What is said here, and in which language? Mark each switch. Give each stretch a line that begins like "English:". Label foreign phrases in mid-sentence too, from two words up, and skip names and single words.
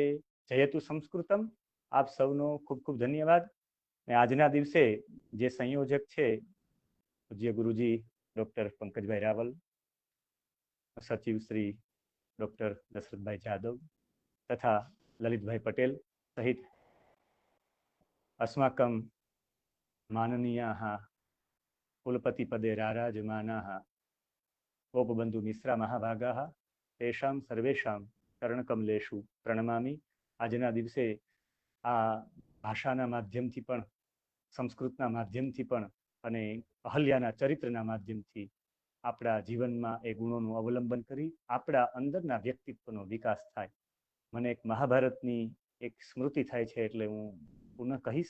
Sanskrit: जयतु संस्कृतम.
Gujarati: આપ સૌનો ખૂબ ખૂબ ધન્યવાદ. ને આજના દિવસે જે સંયોજક છે પૂજ્ય ગુરુજી ડોક્ટર પંકજભાઈ રાવલ, સચિવ શ્રી ડોક્ટર દશરથભાઈ જાદવ તથા લલિતભાઈ પટેલ સહિત
Sanskrit: अस्माकं माननीयाः कुलपतिपदे राराजमानाः गोपबन्धु मिश्रा महाभागाः तेषां सर्वेषां चरणकमलेषु प्रणमामि.
Gujarati: આજના દિવસે આ ભાષાના માધ્યમથી પણ, સંસ્કૃતના માધ્યમથી પણ અને અહલ્યાના ચરિત્રના માધ્યમથી આપણા જીવનમાં એ ગુણોનું અવલંબન કરી આપણા અંદરના વ્યક્તિત્વનો વિકાસ થાય. મને એક મહાભારતની એક સ્મૃતિ થાય છે, એટલે હું પુનઃ કહીશ.